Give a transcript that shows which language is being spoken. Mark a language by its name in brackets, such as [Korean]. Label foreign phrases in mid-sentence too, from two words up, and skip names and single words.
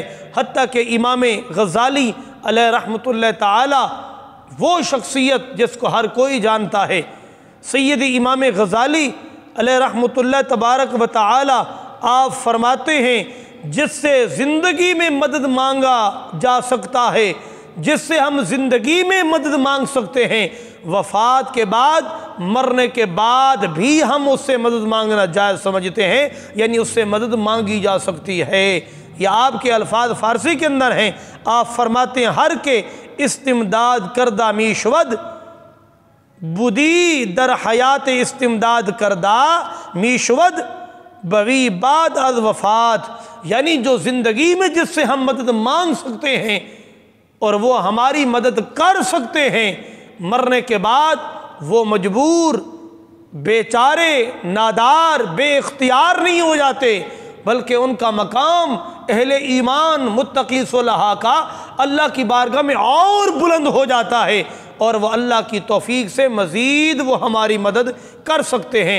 [Urdu] حتیٰ کہ امام غزالی [Arabic] علیہ رحمۃ اللہ تعالی، [Urdu] وہ شخصیت جس کو ہر کوئی جانتا ہے، سید امام غزالی [Arabic] علیہ رحمۃ اللہ تبارک و تعالی، [Urdu] آپ فرماتے ہیں جس سے زندگی میں مدد مانگا جا سکتا ہے، جس سے ہم زندگی میں مدد مانگ سکتے ہیں، وفات کے بعد، مرنے کے بعد بھی ہم اس سے مدد مانگنا جائز سمجھتے ہیں، یعنی اس سے مدد مانگی جا سکتی ہے۔ یہ آپ کے الفاظ فارسی کے اندر ہیں، آپ فرماتے ہیں [Persian] ہر کے استمداد کردہ میشود بدی در حیات استمداد کردہ میشود بوی بعد از وفات، [Urdu] یعنی جو زندگی میں جس سے ہم مدد مانگ سکتے ہیں اور وہ ہماری مدد کر سکتے ہیں، مرنے کے بعد وہ مجبور، بیچارے، نادار، بے اختیار نہیں ہو جاتے، بلکہ ان کا مقام اہل ایمان متقی صلحاء کا اللہ کی بارگاہ میں اور بلند ہو جاتا ہے، اور وہ اللہ کی توفیق سے مزید وہ ہماری مدد کر سکتے ہیں۔